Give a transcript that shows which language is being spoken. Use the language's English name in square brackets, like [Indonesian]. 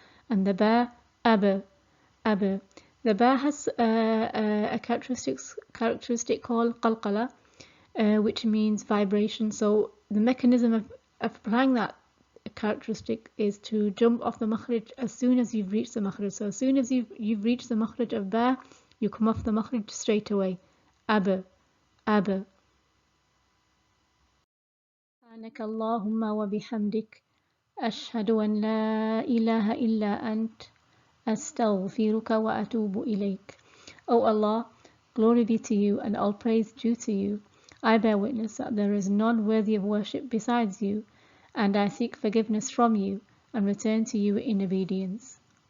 [English] And the ba, aba. The ba has a characteristic called qalqala, which means vibration. So the mechanism of applying that characteristic is to jump off the makhraj as soon as you've reached the makhraj. So as soon as you've reached the makhraj of ba, you come off the makhraj straight away. Aba. [Arabic] سبحانك اللهم وبحمدك أشهد أن لا إله إلا أنت أستغفرك وأتوب إليك. [English] O Allah, glory be to you and all praise due to you. I bear witness that there is none worthy of worship besides you, and I seek forgiveness from you and return to you in obedience.